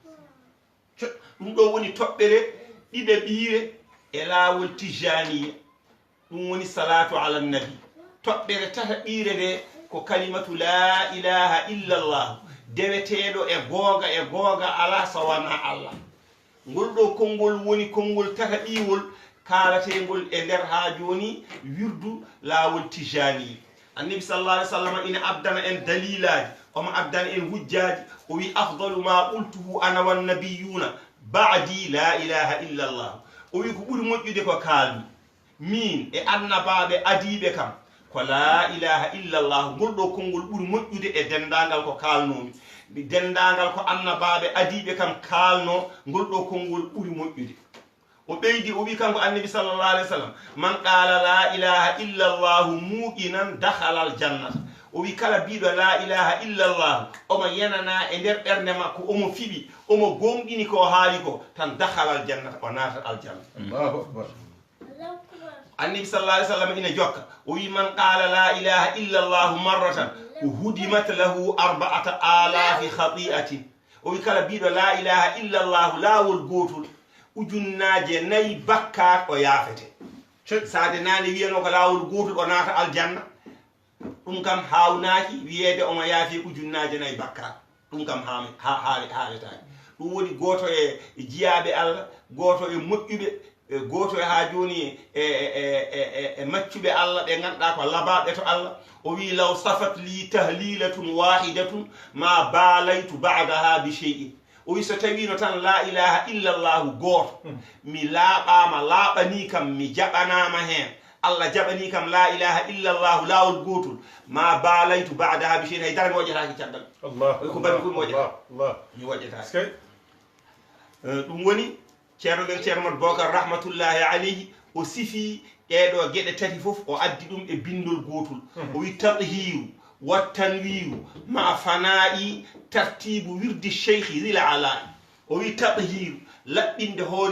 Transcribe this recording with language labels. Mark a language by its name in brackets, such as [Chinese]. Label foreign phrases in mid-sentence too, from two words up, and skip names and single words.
[Fula] ɗum ɗo woni toɓɓere ɗiɗe ɓiire e laawol tijaniya ɗum woni [Arabic] الصلاة على النبي [Fula] toɓɓere tata ɓiire nde ko [Arabic] كلمة لا إله إلا الله [Fula] deweteɗo e googa ala so wona allah ngol ɗo konngol woni konngol tata ɓiwol kaalategol e nder ha joni wirdu laawol tijani annabi [Arabic] صلى الله عليه وسلم [Fula] ina abdana en dalilaji omo abdana en hujjaji o wi [Arabic] أفضل ما قلته أنا والنبيون بعدي لا إله إلا الله [Fula] o wi ko ɓuri moƴƴude ko kalmi min e annabaɓe adiɓe kam ko [Arabic] لا إله إلا الله [Fula] ngol ɗo konngol ɓuri moƴƴude e dendagal ko kalnomi dendagal ko annabaɓe adiɓe kam kalno ngol ɗo konngol ɓuri moƴƴude o ɓeydi o wi kanko annabi [Arabic] صلى الله عليه وسلم من قال لا إله إلا الله موقنا دخل الجنة [Fula] o wi kala biɗo [Arabic] لا إله إلا الله [Fula] omo yenana e nder ɓernde makko omo fiɓi omo gomɗini ko haali ko tan [Arabic] دخل الجنة [Fula] o natat aljanna [Arabic] الله أكبر النبي صلى الله عليه وسلم [Fula] ina jokka o wi [Arabic] من قال لا إله إلا الله مرة هدمت له [Fula] 4000 khati'atin o wi kala biɗo la ilaha illa allah laawol gotol ujunnaje 4 bakkat o yaafete sade nane wiyano ko laawol gotol o naata aljanna ɗum kam hawnaki wiyeede omo yaafi ujunnaje 4 bakkat ɗum kam haaletaki ɗum woni goto e jiyaɓe allah goto e moƴƴuɓe goto e ha joni e maccuɓe allah ɓe ganduɗa ko labaɓe to allah o wi [Arabic] لو صفت لي تهليلة واحدة ما باليت بعدها بشيء [Fula] o wi so tawino tan [Arabic] لا إله إلا الله [Fula] goto mi laaɓama laaɓani kam mi jaɓanama hen allah jaɓani kam [Arabic] لا إله إلا الله [Fula] laawol gotol [Arabic] ما باليت بعدها بشيء [Fula] haydara mi woƴƴataki caggal ko mbaɗmi ko mi woƴƴata mi woƴƴataki ɗum woni ceerno men ceerno mat bocar [Arabic] رحمة الله عليه [Fula] o sifi ɗeɗo gueɗe tati fof o addi ɗum e bindol gotol o wi [Arabic] التطهير والتنوير مع الفناء ترتيب ورد الشيخ رضا الله [Fula] o wi tadhiru laɓɓinde hoore